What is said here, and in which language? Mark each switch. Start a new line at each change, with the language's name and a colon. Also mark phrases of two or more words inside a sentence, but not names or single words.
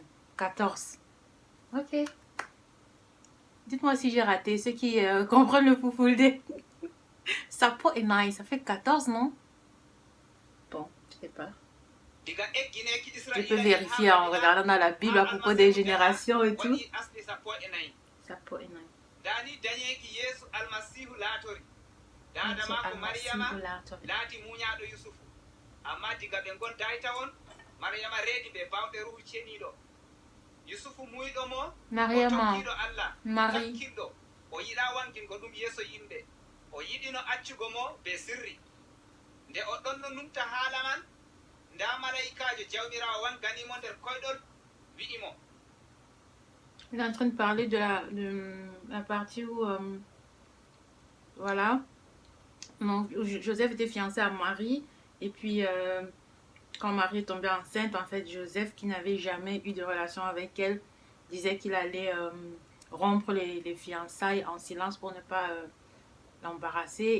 French: 14. Ok. Dites-moi si j'ai raté. Ceux qui comprennent le Fulfulde. Sa peau est nice. Ça fait 14, non? Bon, je sais pas. Je peux vérifier en regardant dans la Bible à propos des générations et tout. Sa peau est nice.
Fula: Dani dañeki yeeso almasihu laatori dada Yeeso mako almasihu Mariama laatori. laati muñaɗo Yusufu amma diga ɓe gonta e tawon Mariama reedi ɓe bawɗe ruhu ceniɗo Yusufu muyɗo mo o Mariama, tokkiɗo Allah Marie. hakkilɗo o yiɗa wankingo ɗum yeeso yimɓe o yiɗino accugo mo be sirri nde o ɗon no numta haala man nda malaikajo jawmirawo wanganimo nder koyɗol wi'imo
French: Il est en train de parler de la partie où, voilà, donc, où Joseph était fiancé à Marie. Et puis, quand Marie est tombée enceinte, en fait, Joseph, qui n'avait jamais eu de relation avec elle, disait qu'il allait rompre les fiançailles en silence pour ne pas l'embarrasser.